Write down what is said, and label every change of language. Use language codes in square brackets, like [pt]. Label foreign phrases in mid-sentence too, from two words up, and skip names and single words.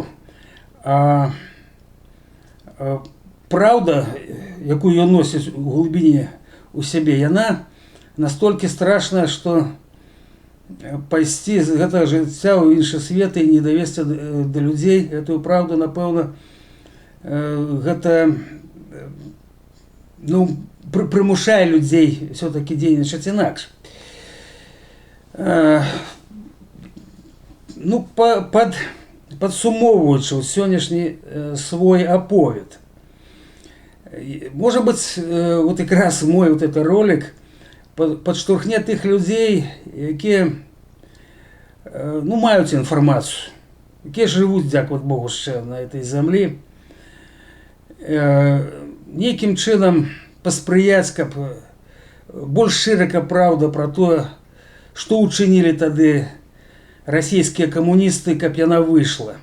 [be] А праўда, якую ён носіць у глыбіні у сябе, яна настолькі страшная, што пайсці з гэтага жыцця ў іншы свет і не давесці да людзей гэтую праўду, напэўна, гэта, ну, прымушае людзей все-таки дзейнічаць інакш. Ну, падсумоўваючы сённяшні свой аповед, [ru] может быть, вот [be] якраз мой вот этот ролик падштурхне тых людзей, якія, ну, маюць інфармацыю, якія жывуць, дзякаваць Богу, яшчэ [ru] на этой [be] зямлі, нейкім чынам паспрыяць, каб больш шырака праўда пра тое, што ўчынілі тады расійскія камуністы, каб яна выйшла.